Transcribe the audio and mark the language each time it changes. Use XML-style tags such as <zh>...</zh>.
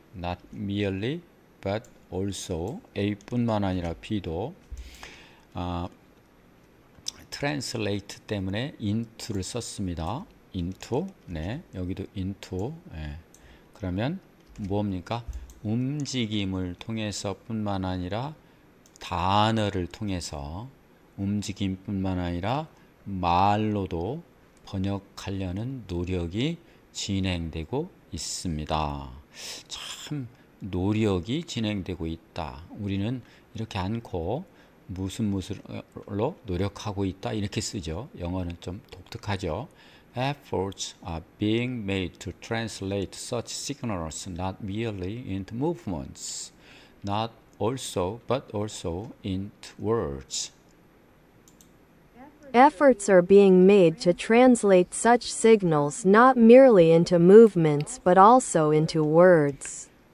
<ko>not merely but also A뿐만 아니라 B도 translate 때문에 into를 썼습니다. into 네 여기도 into 그러면 뭡니까? 움직임을 통해서 뿐만 아니라 단어를 통해서 움직임뿐만 아니라 말로도 번역하려는 노력이 진행되고 있습니다. 참 노력이 진행되고 있다. 우리는 이렇게 않고 무슨로 노력하고 있다 이렇게 쓰죠. 영어는 좀 독특하죠.</ko> <en>Efforts are being made to translate such signals not merely into movements, not also but also into words. Efforts are being made to translate such signals not merely into movements but also into words.</en>